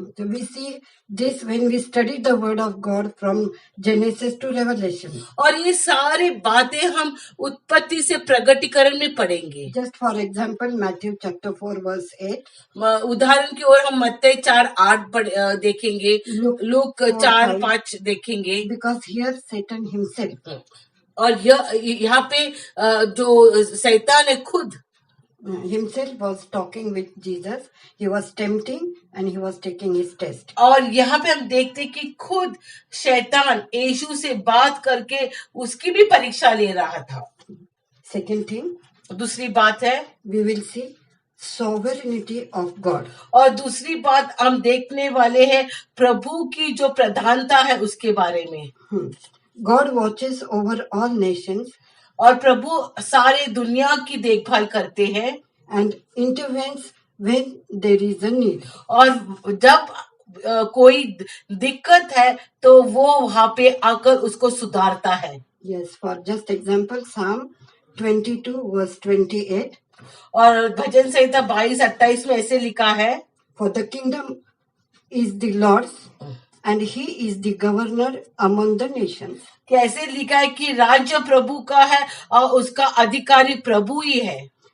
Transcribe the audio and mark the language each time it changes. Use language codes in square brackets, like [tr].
[en] So we see this when we study the word of God from Genesis to Revelation. [hi] और ये सारे बातें हम उत्पत्ति से प्रगटीकरण में पढ़ेंगे। [en] Just for example, Matthew chapter 4 verse 8. [hi] उदाहरण की ओर हम मत्ती 4:8 देखेंगे, लूक 4:5 देखेंगे। [en] Because here Satan himself. [hi] और यहाँ पे जो शैतान है खुद [en] himself was talking with Jesus. He was tempting and he was taking his test. [hi] और यहाँ पे हम देखते कि खुद शैतान यीशु से बात करके उसकी भी परीक्षा ले रहा था। [en] Second thing, [hi] दूसरी बात है [en] we will see sovereignty of God. [hi] और दूसरी बात हम देखने वाले हैं प्रभु की जो प्रधानता है उसके बारे में। [en] God watches over all nations [hi] और प्रभु सारे दुनिया की देखभाल करते हैं [en] and intervenes when there is a need. [hi] और जब कोई दिक्कत है तो वो वहां पे आकर उसको सुधारता है। [en] Yes, for just example, Psalm 22 verse 28. [hi] और भजन संहिता 22-28 में ऐसे लिखा है, [en] For the kingdom is the Lord's, and he is the governor among the nations. [hi] कि ऐसे लिखा है कि राज्य प्रभु का है और उसका अधिकारी प्रभु ही है।